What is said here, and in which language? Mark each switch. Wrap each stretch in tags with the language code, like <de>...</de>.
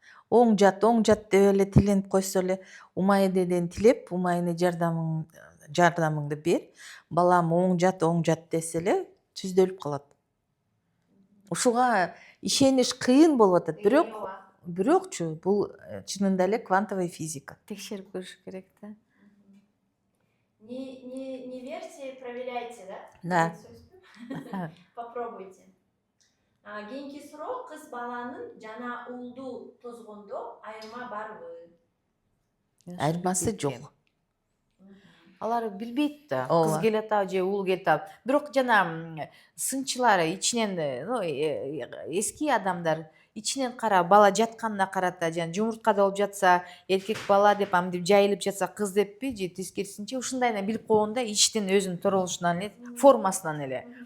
<ky>Оң жат деп эле тиленип койсо эле, умай энеден тилеп, умай эне жардамыңды бер, балам оң жат десе эле түздөлүп калат. Ушуга ишениш кыйын болуп атат, бирокчу бул чынында эле квантовый физика. Текшерип көрүш керек да.</ky> <ru>Не верьте, проверяйте, да? Да. Попробуйте.</ru> <ky>Кийинки суроо, кыз баланын жана уулду тозгондо айырма барбы? Айырмасы жок. Алар билбейт да, Ооба. кыз келе атабы же уул келе атабы. Бирок жана сынчылар ичинен, эски адамдар ичинен карап, бала жатканына карата, жана жумурткада болуп жатса, эркек бала деп мынтип жайылып жатса, кыз деппи же тескерисинче ушундайына билип койгон да, ичтен өзүнүн турулушунан эле, формасынан эле.</ky>